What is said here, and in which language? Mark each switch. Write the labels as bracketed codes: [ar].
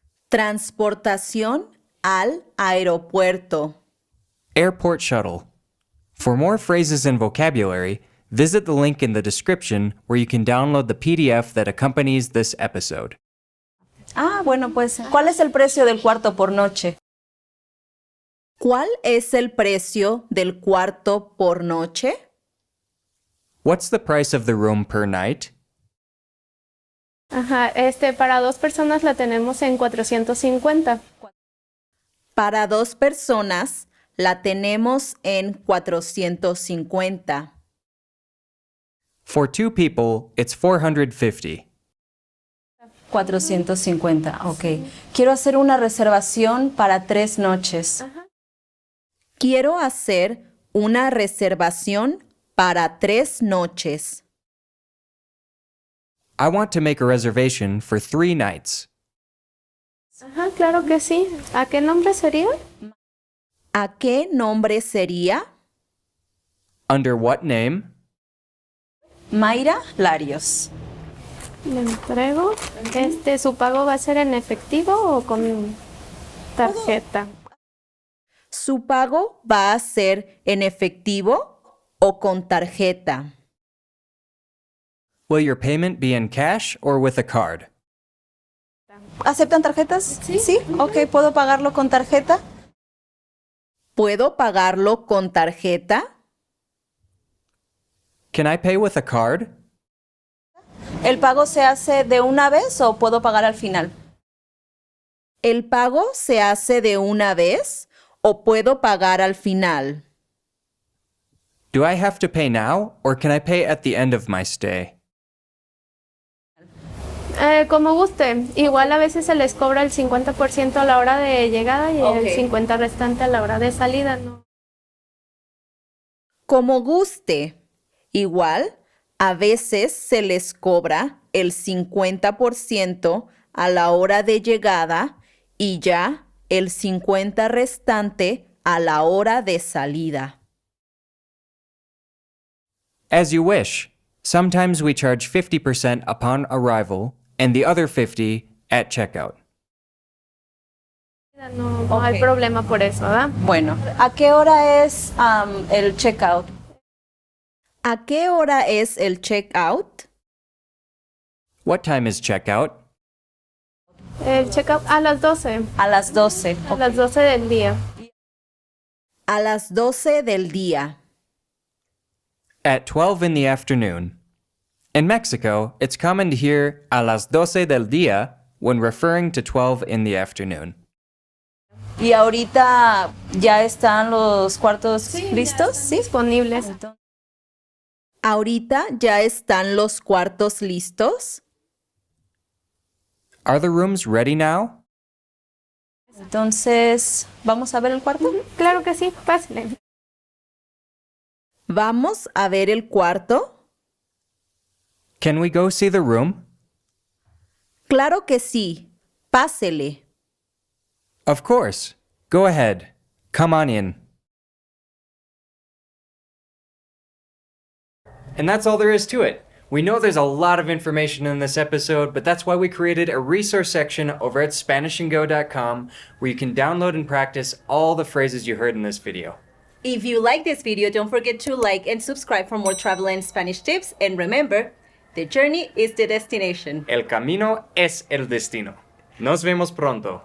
[es] Transportación al aeropuerto. [en] airport shuttle. For more phrases and vocabulary, visit the link in the description where you can download the PDF that accompanies this episode. [es] Bueno, pues, ¿cuál es el precio del cuarto por noche? ¿Cuál es el precio del cuarto por noche? [en] What's the price of the room per night? [es] Ajá, para 2 personas la tenemos en 450. Para 2 personas la tenemos en 450. [en] For 2 people, it's $450. [es] 450, ok. Quiero hacer una reservación para 3 noches. Quiero hacer una reservación para 3 noches. [en] I want to make a reservation for 3 nights. [es] Ajá, claro que sí. ¿A qué nombre sería? ¿A qué nombre sería? [en] Under what name? [es] Mayra Larios. Le entrego. ¿Su pago va a ser en efectivo o con tarjeta? ¿Su pago va a ser en efectivo o con tarjeta? [en] Will your payment be in cash or with a card? [es] ¿Aceptan tarjetas? Sí. Ok, ¿puedo pagarlo con tarjeta? ¿Puedo pagarlo con tarjeta? [en] Can I pay with a card? [es] ¿El pago se hace de una vez o puedo pagar al final? ¿El pago se hace de una vez o puedo pagar al final? [en] Do I have to pay now or can I pay at the end of my stay? [es] Como guste. Igual a veces se les cobra el 50% a la hora de llegada y el 50% restante a la hora de salida, ¿no? Como guste. Igual, a veces se les cobra el 50% a la hora de llegada y ya el 50% restante a la hora de salida. [en] As you wish. Sometimes we charge 50% upon arrival and the other 50% at checkout. [es] No hay problema por eso, ¿verdad? Bueno, ¿a qué hora es el checkout? ¿A qué hora es el checkout? [en] What time is checkout? [es] El checkout a las 12. A las 12. A las 12 del día. A las 12 del día. [en] At 12 in the afternoon. In Mexico, it's common to hear [es] a las 12 del día [en] when referring to 12 in the afternoon. [es] ¿Y ahorita ya están los cuartos listos? Sí. Disponibles. ¿Ahorita ya están los cuartos listos? [en] Are the rooms ready now? [es] Entonces, ¿vamos a ver el cuarto? Claro que sí, pásale. ¿Vamos a ver el cuarto? [en] Can we go see the room? [es] Claro que sí. Pásele. [en] Of course. Go ahead. Come on in. And that's all there is to it. We know there's a lot of information in this episode, but that's why we created a resource section over at SpanishAndGo.com where you can download and practice all the phrases you heard in this video. If you like this video, don't forget to like and subscribe for more travel and Spanish tips. And remember, the journey is the destination. [es] El camino es el destino. Nos vemos pronto.